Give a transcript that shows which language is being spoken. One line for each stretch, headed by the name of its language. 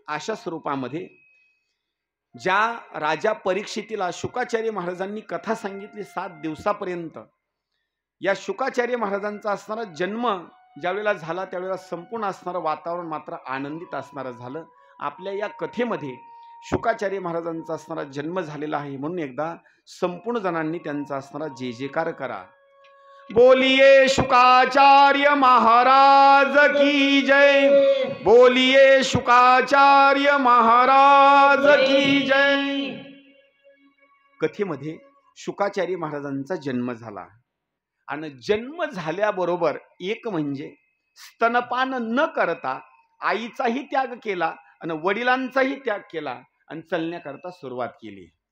Marathi: अशा स्वरूपामध्ये ज्या राजा परीक्षितीला शुकाचार्य महाराजांनी कथा सांगितली 7 दिवसापर्यंत, या शुकाचार्य महाराजांचा असणारा जन्म ज्यावेळेला झाला त्यावेळेला संपूर्ण असणारं वातावरण मात्र आनंदित असणारं झालं. आपल्या या कथेमध्ये शुकाचार्य महाराजांचा असणारा जन्म झालेला आहे, म्हणून एकदा संपूर्ण जणांनी त्यांचा असणारा जय जयकार करा.
Hindi: बोलिये शुकाचार्य महाराज की जय, बोलिये शुकाचार्य महाराज की जय.
Marathi: कथेमध्ये शुकाचार्य महाराजांचा जन्म झाला आणि जन्म झाल्याबरोबर एक म्हणजे स्तनपान न करता आईचाही त्याग केला आणि वडिलांचाही त्याग केला आणि चलण्याकरता सुरुवात केली.